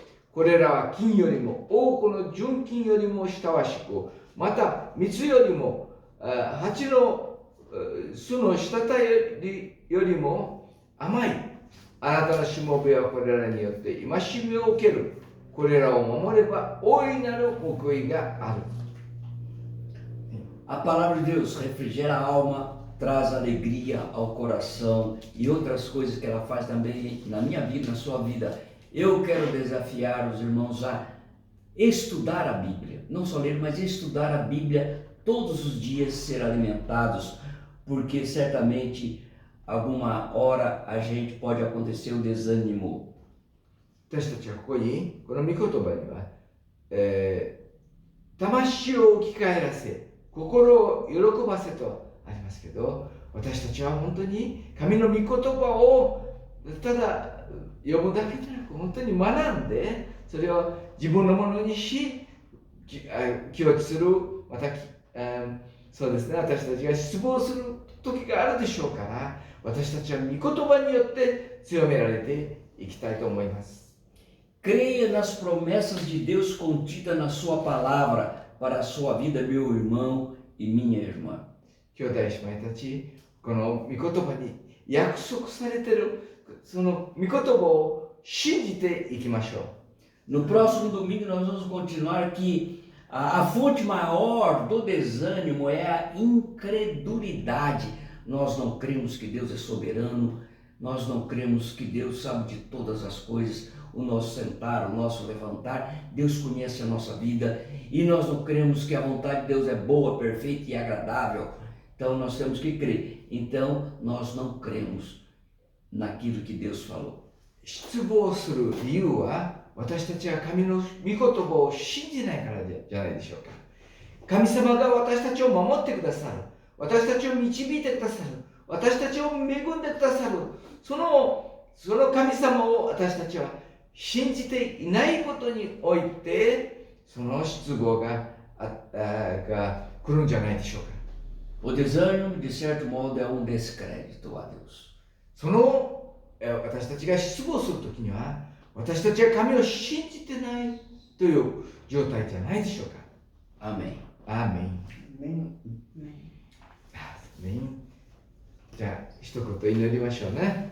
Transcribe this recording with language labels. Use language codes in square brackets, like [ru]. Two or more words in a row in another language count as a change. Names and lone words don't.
[ja] これらは金よりも、多くの純金よりも親しく、また蜜よりも、蜂の巣の滴りよりも甘い。あなたのしもべはこれらによって戒めを受ける。これらを守れば大いなる報いがある。 [pt] A palavra de Deus refrigera a alma, traz alegria ao coração e outras coisas que ela faz também na minha vida, na sua vida. Eu quero desafiar os irmãos a estudar a Bíblia, não só ler, mas estudar a Bíblia todos os dias, ser alimentados, porque certamente alguma hora a gente pode acontecer o desânimo. [ja] 私たちはここにこの御言葉には、魂を生き返らせ心を喜ばせとありますけど、私たちは本当に神の御言葉をただ読むだけでなく本当に学んでそれを自分のものにし記憶する。またそうですね、私たちが失望する時があるでしょうから、私たちは御言葉によって強められていきたいと思います。 [pt] Creia nas promessas de Deus contidas na sua palavra para a sua vida, meu irmão e minha irmã. [ja] 兄弟姉妹たち、この御言葉に約束されているその御言葉を信じていきましょう。 [pt] No próximo domingo nós vamos continuar que a fonte maior do desânimo é a incredulidade. Nós não cremos que Deus é soberano, nós não cremos que Deus sabe de todas as coisas. O nosso sentar, o nosso levantar, Deus conhece a nossa vida e nós não cremos que a vontade de Deus é boa, perfeita e agradável. Então nós temos que crer. Então nós não cremos naquilo que Deus falou. [ja] 失望する理由は、私たちは神の御言葉を信じないからじゃないでしょうか。神様が私たちを守ってくださる。私たちを導いてくださる。私たちを恵んでくださる。その神様を私たちは信じていないことにおいて、その失望が来るんじゃないでしょうか。 [pt] O desânimo, de certo modo, é um descrédito a Deus. [ja] 私たちが失望するときには、私たちは神を信じてないという状態じゃないでしょうか。 [pt] Amém. [ja] アーメン。 [pt] Amém. [ja] アーメン。じゃあ、一言祈りましょうね。